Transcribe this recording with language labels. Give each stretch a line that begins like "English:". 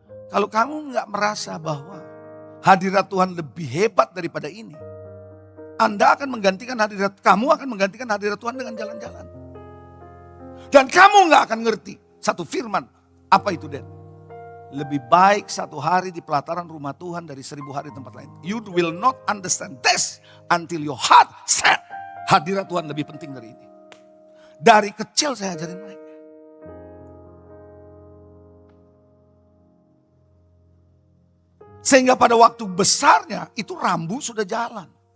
Indonesian: Kalau kamu nggak merasa bahwa hadirat Tuhan lebih hebat daripada ini, Anda akan menggantikan kamu akan menggantikan hadirat Tuhan dengan jalan-jalan. Dan kamu nggak akan ngerti satu firman. Apa itu, Dad? Lebih baik 1 hari di pelataran rumah Tuhan dari 1000 hari di tempat lain.
English: You will not understand this until your heart set.
Indonesian: Hadirat Tuhan lebih penting dari ini. Dari kecil saya ajarin mereka. Sehingga pada waktu besarnya itu rambu sudah jalan.